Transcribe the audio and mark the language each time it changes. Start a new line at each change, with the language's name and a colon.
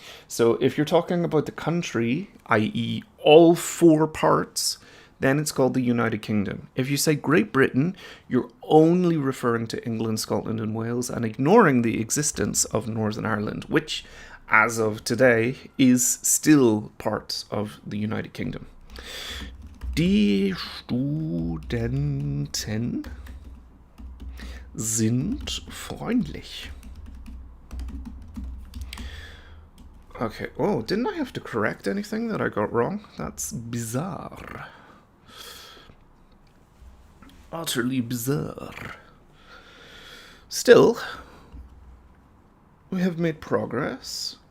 English: So if you're talking about the country, i.e. all 4 parts, then it's called the United Kingdom. If you say Great Britain, you're only referring to England, Scotland, and Wales and ignoring the existence of Northern Ireland, which, as of today, is still part of the United Kingdom.
German: Die Studenten sind freundlich.
English: Okay, oh, didn't I have to correct anything that I got wrong? That's bizarre. Utterly bizarre. Still, we have made progress.